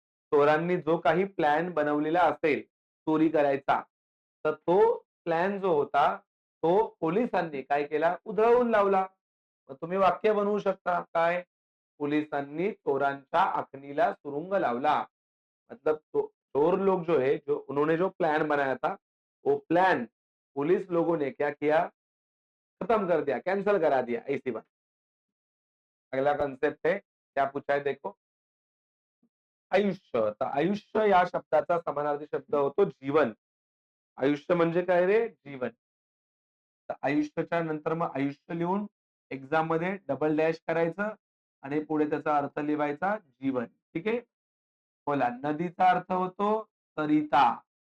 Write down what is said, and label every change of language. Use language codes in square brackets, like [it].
[mr] चोरांनी जो काही प्लॅन बनवलेला असेल चोरी करायचा, तर तो प्लॅन जो होता, तो पोलिसांनी काय केला? उधळवून लावला. मग तुम्ही वाक्य बनवू शकता काय? पोलिसांनी चोरांच्या आखणीला सुरुंग लावला. [hi] मतलब चोर लोग जो है, जो उन्होंने जो प्लान बनाया था, वो प्लान पुलिस लोगों ने क्या किया? खत्म कर दिया, कैंसल करा दिया, ऐसी बात. अगला कॉन्सेप्ट है, क्या पूछा है देखो. [mr] आयुष्य. तर आयुष्य या शब्दाचा समानार्थी शब्द होतो जीवन. आयुष्य म्हणजे काय रे? जीवन. तर आयुष्याच्या नंतर मग आयुष्य लिहून एक्झाममध्ये डबल डॅश करायचं आणि पुढे त्याचा अर्थ लिहायचा जीवन. ठीक आहे? बोला. नदीचा अर्थ होतो सरिता.